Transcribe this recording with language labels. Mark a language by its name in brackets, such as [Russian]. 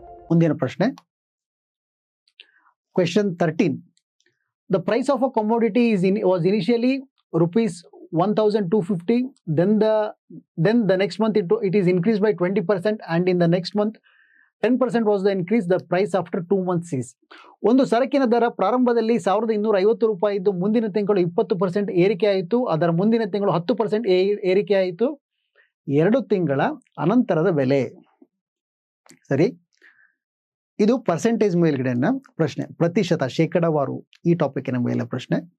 [Kannada] ಮುಂದಿನ ಪ್ರಶ್ನೆ question 13. [English] The price of a commodity was initially rupees 1250, then the next month it is increased by 20%, and in the next month 10% was the increase. The price after 2 months is. [Kannada] ಒಂದು ಸರಕಿನ ದರ ಪ್ರಾರಂಭದಲ್ಲಿ 1250 ರೂಪಾಯಿ ಇದ್ದು ಮುಂದಿನ ತಿಂಗಳು 20% ಏರಿಕೆ ಆಯಿತು, ಅದರ ಮುಂದಿನ ತಿಂಗಳು 10% ಏರಿಕೆ ಆಯಿತು, 2 ತಿಂಗಳ ಅನಂತರದ ಬೆಲೆ. ಸರಿ, ಇದು ಪರ್ಸೆಂಟೇಜ್ ಮೇಲ್ಗಡೆನ ಪ್ರಶ್ನೆ, ಪ್ರತಿಶತ ಶೇಕಡಾವಾರು ಈ ಟಾಪಿಕ್ನ ಮೇಲೆ ಪ್ರಶ್ನೆ.